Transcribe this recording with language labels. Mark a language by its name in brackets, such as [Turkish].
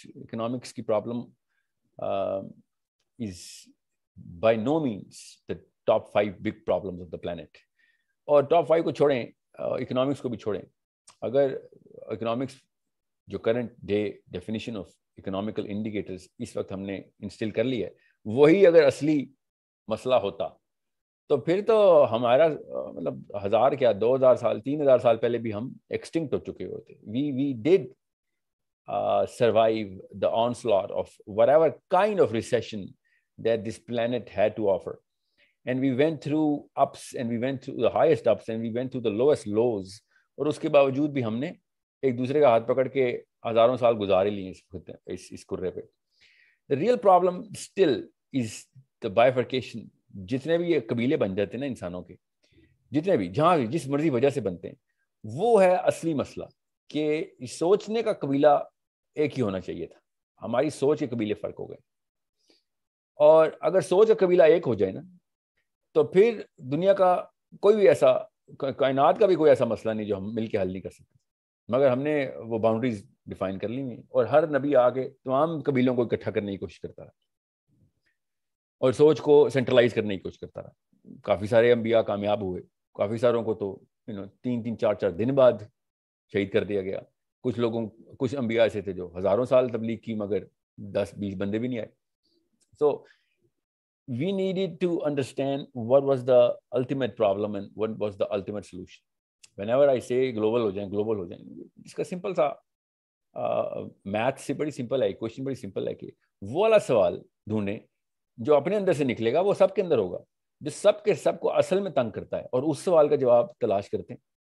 [Urdu] Economics کی problem [English] is by no means the top 5 big problems of the planet. [Urdu] اور top 5 کو چھوڑیں, economics کو بھی چھوڑیں. اگر اکنامکس جو current day definition of economical indicators اس وقت ہم نے انسٹل کر لی ہے, وہی اگر اصلی مسئلہ ہوتا تو پھر تو ہمارا مطلب 1000 کیا 2000 سال 3000 سال پہلے بھی ہم ایکسٹنکٹ ہو چکے ہوتے. [English] we did survive the onslaught of whatever kind of recession that this planet had to offer. And we went through ups and we went through the highest ups and we went through the lowest lows. [Urdu] اور اس کے باوجود بھی ہم نے ایک دوسرے کا ہاتھ پکڑ کے ہزاروں سال گزارے لیے اس کرے پہ. [English] The real problem still is the bifurcation. [Urdu] جتنے بھی یہ قبیلے بن جاتے ہیں نا انسانوں کے, جتنے بھی جہاں بھی جس مرضی وجہ سے بنتے ہیں, وہ ہے اصلی مسئلہ کہ سوچنے کا قبیلہ ایک ہی ہونا چاہیے تھا. ہماری سوچ کے قبیلے فرق ہو گئے. اور اگر سوچ کا قبیلہ ایک ہو جائے نا, تو پھر دنیا کا کوئی بھی ایسا, کائنات کا بھی کوئی ایسا مسئلہ نہیں جو ہم مل کے حل نہیں کر سکتے. مگر ہم نے وہ باؤنڈریز ڈیفائن کر لی ہیں, اور ہر نبی آگے تمام قبیلوں کو اکٹھا کرنے کی کوشش کرتا رہا اور سوچ کو سینٹرلائز کرنے کی کوشش کرتا رہا. کافی سارے انبیاء کامیاب ہوئے, کافی ساروں کو تو 3-4 دن بعد شہید کر دیا گیا. کچھ انبیاء ایسے تھے جو ہزاروں سال تبلیغ کی مگر 10-20 بندے بھی نہیں آئے. [English] So we needed to understand what was the ultimate problem and what was the ultimate solution. Whenever I say global [Urdu] ہو جائیں, اس کا سمپل سا میتھ سے بڑی سمپل ہے, کوشچن بڑی سمپل ہے کہ وہ والا سوال ڈھونڈیں جو اپنے اندر سے نکلے گا, وہ سب کے اندر ہوگا, جو سب کے سب کو اصل میں تنگ کرتا ہے, اور اس سوال کا جواب تلاش کرتے ہیں.